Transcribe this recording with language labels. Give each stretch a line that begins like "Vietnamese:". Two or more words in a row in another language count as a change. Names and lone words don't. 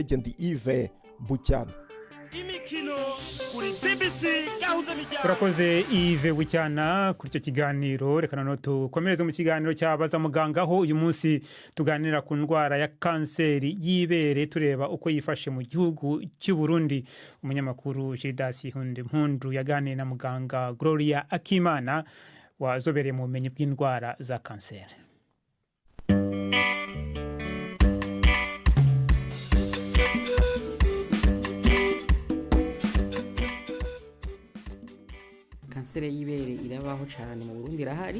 Kinyarwanda: Ndi Yves Bucyana. Imikino kuri BBC gahuza mijyana. Turakoze Yves Bucyana kuri icyo kiganiro. Reka noneho tukomereze mu kiganiro cyabaza muganga, aho uyu munsi tuganira ku ndwara ya kanseri y'ibere tureba uko yifashe mu gihugu cy'u Burundi. Umunyamakuru Gildas Mpundu yaganiye na muganga Gloria Akimana wazobereye mu bumenyi bw'indwara za kanseri. Kanseri y'ibere irabaho cyane mu Burundi, irahari.